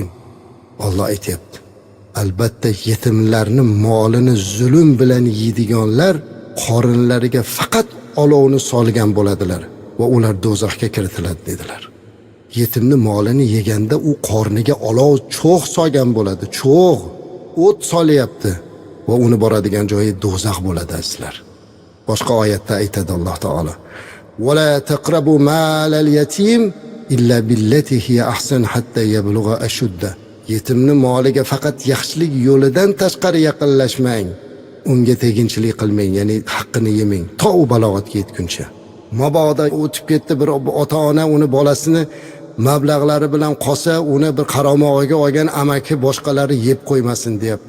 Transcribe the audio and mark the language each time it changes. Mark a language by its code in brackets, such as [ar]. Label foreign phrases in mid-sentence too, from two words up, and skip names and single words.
[uz] Alloh aytayapti: albatta yetimlarni molini zulm bilan yeydiganlar qorinlariga faqat olovni solgan bo'ladilar va ular do'zaxga kiritiladi dedilar. Yetimni molini yeganda u qorniga olov cho'g' solgan bo'ladi, cho'g', o't solyapti va uni boradigan joyi do'zax bo'ladi azizlar. Boshqa oyatda aytadi Alloh taolo: [ar] "ولا تقربوا مال اليتيم إلا بالتي هي أحسن حتى يبلغ أشده." [uz] Yetimni moliga faqat yaxshilik yo'lidan tashqari yaqinlashmang. Unga teginchilik qilmang, ya'ni haqqini yemang, to u balog'atga yetguncha. Mabodo o'tib ketdi bir ota-ona uni bolasini mablag'lari bilan qolsa, uni bir qaramog'iga olgan amaki boshqalari yeb qo'ymasin deyapti.